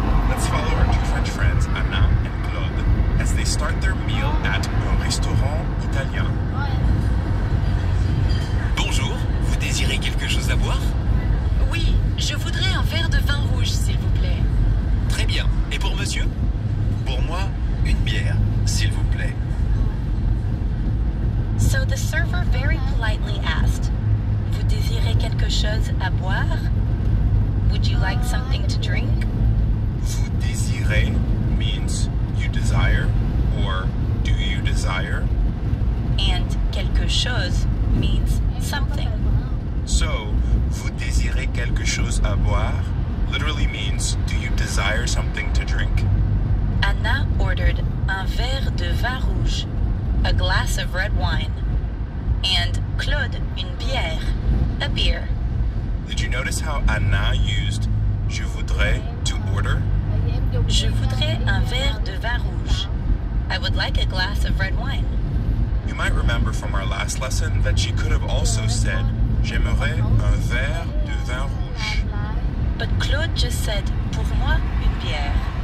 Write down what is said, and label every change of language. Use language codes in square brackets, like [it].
[en] Let's follow our two French friends, Anna and Claude, as they start their meal at [fr] un restaurant italien. Bonjour, vous désirez quelque chose à boire? Oui, je voudrais un verre de vin rouge, s'il vous plaît. Très bien. Et pour monsieur? Pour moi, une bière, s'il vous plaît. [en] So the server very politely asked, [fr] "Vous désirez quelque chose à boire? [en] Would you like something to drink?" [fr] Vous désirez [en] means you desire or do you desire. And [fr] quelque chose [en] means something. So, [fr] vous désirez quelque chose à boire [en] literally means do you desire something to drink. Anna ordered [fr] un verre de vin rouge, [en] a glass of red wine, and Claude [fr] une bière, [en] a beer. Did you notice how Anna used [fr] je voudrais [en] to order? [fr] Je voudrais un verre de vin rouge. [en] I would like a glass of red wine. You might remember from our last lesson that she could have also said [fr] j'aimerais un verre de vin rouge. [en] But Claude just said, [fr] pour moi, une bière.